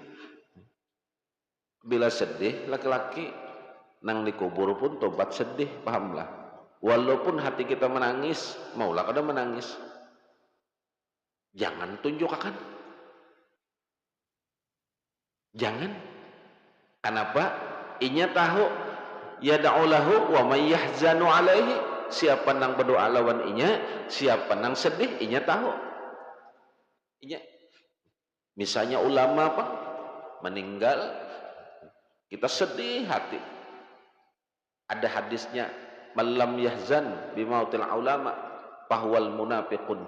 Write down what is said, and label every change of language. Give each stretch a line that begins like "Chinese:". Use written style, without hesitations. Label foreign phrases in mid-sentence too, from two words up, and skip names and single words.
Banjar: Bila sedih laki-laki nang dikubur pun tobat sedih, pahamlah. Walaupun hati kita menangis, maulah kada menangis, jangan tunjukkan, jangan Kenapa? Inya tahu
Arabic: yad'u lahu wa may yahzanu alaihi,
Banjar: siapa nang berdoa lawan inya, siapa nang sedih inya tahu. Inya misalnya ulama apa meninggal, kita sedih hati. Ada hadisnya,
Arabic: malam yahzan bimautil ulama bahwal munafiqun.